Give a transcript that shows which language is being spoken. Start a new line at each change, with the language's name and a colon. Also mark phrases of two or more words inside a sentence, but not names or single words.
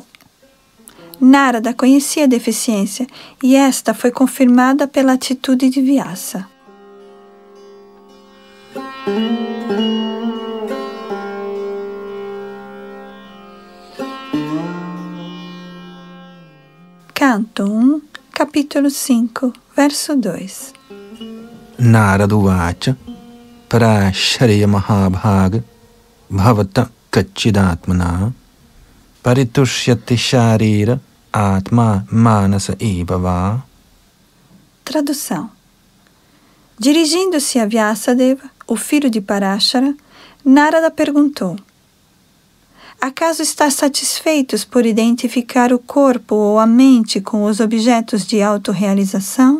Portuguese: Narada conhecia a deficiência e esta foi confirmada pela atitude de Vyasa. Canto 1, capítulo 5, verso 2.
Sanskrit: नारद उवाच पाराशर्य महाभाग भवतः कच्चिदात्मना परितुष्यति शारीर आत्मा मानस इभव.
Portuguese: Tradução. Dirigindo-se a Vyasadeva, o filho de Parashara, Narada perguntou: Acaso estás satisfeitos por identificar o corpo ou a mente com os objetos de autorrealização?